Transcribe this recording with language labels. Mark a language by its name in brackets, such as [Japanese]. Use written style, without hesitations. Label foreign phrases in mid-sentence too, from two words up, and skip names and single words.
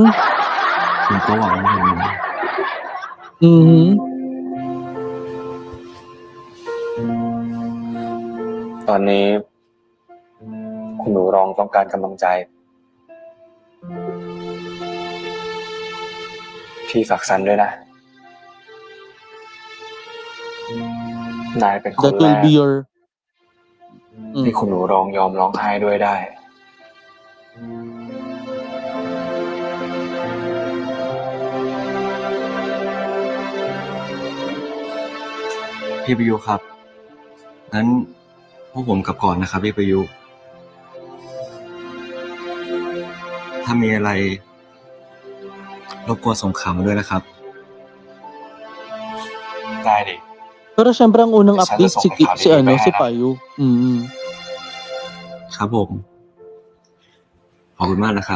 [Thai] ผมก็หวังว่าอย่างนั้น ตอนนี้คุณหนูรองต้องการกำลังใจ พี่ฝากซันด้วยนะ นายเป็นคน [English] That [Thai] แร [English] will [Thai] ก [English] be your [Thai] ที่คุณหนูรองยอมร้องไห้ด้วยได้ พี่ประยุครับ งั้นพวกผมกลับก่อนนะครับพี่ประยุ ถ้ามีอะไรรบกวนส่งข่าวมาด้วยนะครับ ได้ดิ [Filipino] Pero syempre ang unang Sana update si sobrang happy si pa yan, Payu. [Thai] ครับผม ขอบคุณมากนะครับ